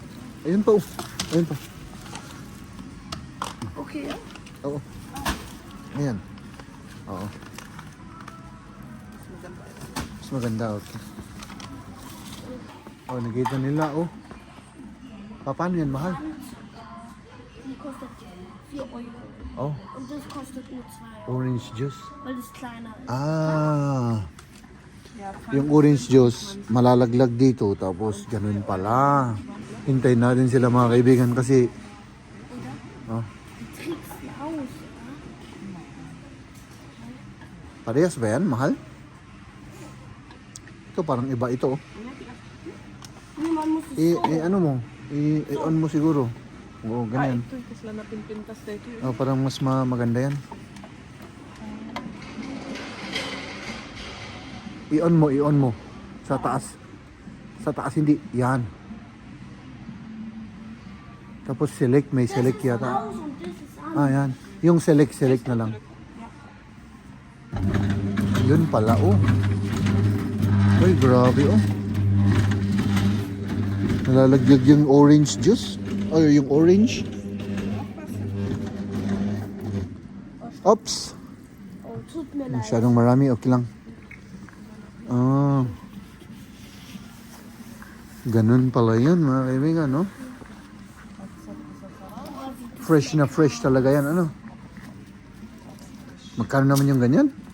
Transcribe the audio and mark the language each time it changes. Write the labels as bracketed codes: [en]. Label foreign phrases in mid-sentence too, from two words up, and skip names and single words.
[tl] Ayun pa. Oh. Ayun pa. Okay ah. Oo. Ayan. Oo. Mas maganda. Mas maganda, okay. Oh, nakita nila, oh. Paano yan, mahal? [de] Die kostet 4 Euro. Oh, Und das kostet nur 2 Euro, [en] orange juice. [de] weil das kleiner ist. Ah, Yeah, [tl] yung [en] orange juice, [tl] malalaglag dito, tapos ganun pala. Hintayin natin sila mga kaibigan kasi, oh, [de] Trickst die aus, ja? [tl] parehas ba yan, mahal? Ito parang iba ito, oh. [de] Nee, man muss es so. [tl] Ano mo? I-on mo siguro. Oo, ganyan. ito kasi lang napinpintas na ito. Oh, parang mas maganda yan. I-on mo. Sa taas. Sa taas hindi. Yan. Tapos select, may select [de] Das ist [tl] yata. [de] aus und das ist an. [tl] Ah, yan. Yung select na lang. Yun pala, oh. Uy, grabe, oh. Nalalaglag yung orange juice. O, yung orange. Oops. [de] Oh, tut mir leid. [tl] Masyadong marami, okay lang. Ah. Ganun pala yun, mga kaibigan, no? Fresh na fresh talaga yan, ano? Magkano naman yung ganyan?